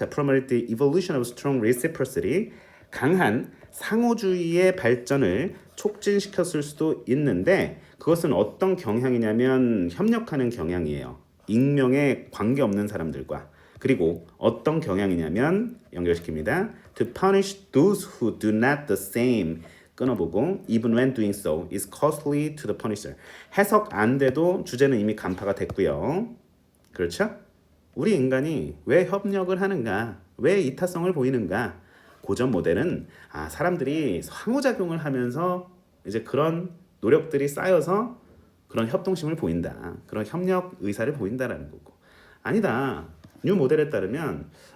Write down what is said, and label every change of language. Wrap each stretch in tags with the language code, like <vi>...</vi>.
<ko>자</ko> <en>promote the evolution of strong reciprocity</en> <ko>강한 상호주의의 발전을 촉진시켰을 수도 있는데 그것은 어떤 경향이냐면 협력하는 경향이에요. 익명에 관계없는 사람들과 그리고 어떤 경향이냐면 연결시킵니다.</ko> <en>To punish those who do not the same</en> <ko>끊어보고</ko> <en>even when doing so is costly to the punisher.</en> <ko>해석 안 돼도 주제는 이미 간파가 됐고요. 그렇죠? 우리 인간이 왜 협력을 하는가? 왜 이타성을 보이는가? 고전 모델은 사람들이 상호작용을 하면서 이제 그런 노력들이 쌓여서 그런 협동심을 보인다. 그런 협력 의사를 보인다라는 거고. 아니다. 뉴 모델에 따르면</ko>